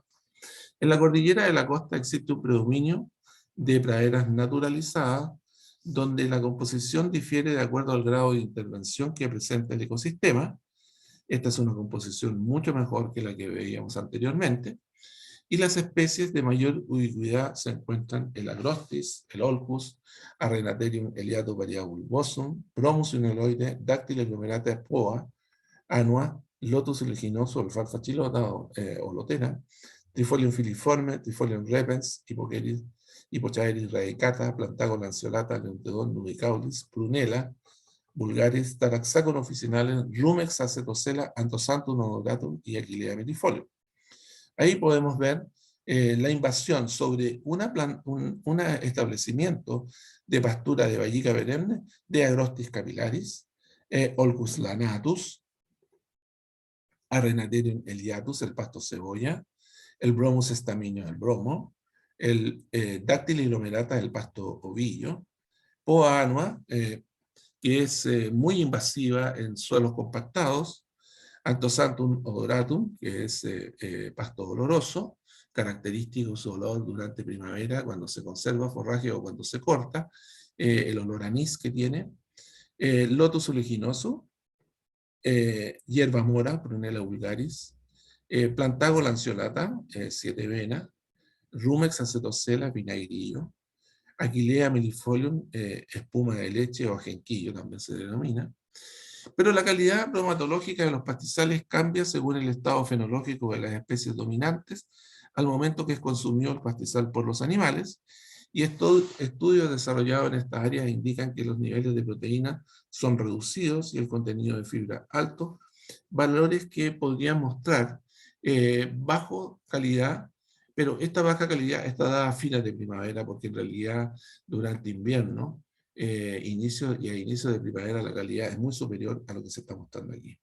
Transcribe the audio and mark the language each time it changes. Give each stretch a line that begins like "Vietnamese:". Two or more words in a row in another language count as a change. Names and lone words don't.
Spanish: En la cordillera de la costa existe un predominio de praderas naturalizadas, donde la composición difiere de acuerdo al grado de intervención que presenta el ecosistema. Esta es una composición mucho mejor que la que veíamos anteriormente, y las especies de mayor ubicuidad se encuentran el Agrostis, el Olcus, Arrenatherium eliato variabulbosum, Bromus uneloide, Dactyla glomerata poa, Anua, Lotus uliginoso, Alfalfa chilota o lotera, Trifolium filiforme, Trifolium repens, Hipochaeris radicata, Plantago lanceolata, Leontodon nubicaulis, Prunella, Vulgaris, Taraxacon officinalis, Rumex acetosela, Anthoxanthum odoratum y Aquilea metifolium. Ahí podemos ver la invasión sobre un establecimiento de pastura de vallica perenne de Agrostis capillaris, Olcus lanatus, Arrenatherium eliatus, el pasto cebolla, el Bromus estaminio, el bromo, el Dactyla hydromerata del pasto ovillo, Poa annua, que es muy invasiva en suelos compactados, Anthoxanthum odoratum, que es pasto oloroso, característico su olor durante primavera, cuando se conserva forraje o cuando se corta, el olor anís que tiene, Lotus uliginoso, hierba mora, Prunella vulgaris, Plantago lanceolata, 7 venas, Rumex acetosella, vinagrillo, Aquilea millifolium, espuma de leche o ajenquillo también se denomina. Pero la calidad bromatológica de los pastizales cambia según el estado fenológico de las especies dominantes al momento que es consumido el pastizal por los animales, y estos estudios desarrollados en estas áreas indican que los niveles de proteína son reducidos y el contenido de fibra alto, valores que podrían mostrar bajo calidad, pero esta baja calidad está dada a fines de primavera, porque en realidad durante invierno a inicio de primavera la calidad es muy superior a lo que se está mostrando aquí.